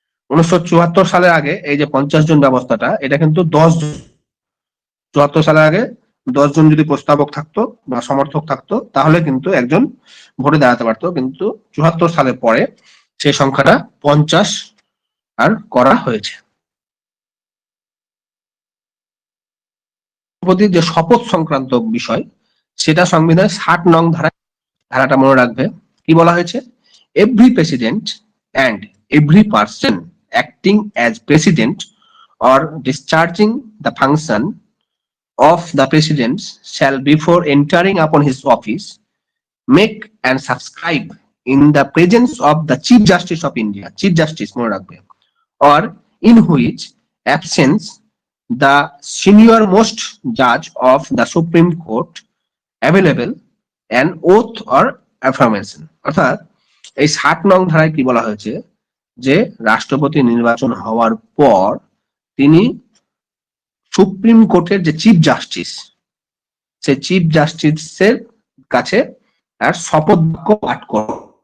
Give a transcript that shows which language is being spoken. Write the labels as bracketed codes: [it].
[bn] 1974 সালের আগে এই যে 50 জন ব্যবস্থাটা, এটা কিন্তু 74 সালের আগে 10 জন যদি প্রস্তাবক থাকতো বা সমর্থক থাকতো তাহলে কিন্তু একজন ভোটে দাঁড়াতে পারতো, কিন্তু 74 সালের পরে সেই সংখ্যাটা 50 আর করা হয়েছে। রাষ্ট্রপতির যে শপথ সংক্রান্ত বিষয় সেটা সংবিধানের 60 নং ধারাটা মনে রাখবে। কি বলা হয়েছে? [en] every president and every person acting as president or discharging the function of the president shall before entering upon his office make and subscribe in the presence of the Chief Justice of India, Chief Justice [bn] মনে রাখবে, [en] or in which absence the senior most judge of the Supreme Court available an oath or affirmation। [bn] অর্থাৎ এই 60 নং ধারায় কি বলা হয়েছে যে রাষ্ট্রপতি নির্বাচন হওয়ার পর তিনি সুপ্রিম কোর্টের যে চিফ জাস্টিস, সেই চিফ জাস্টিসের কাছে আর শপথ বাক্য পাঠ করো।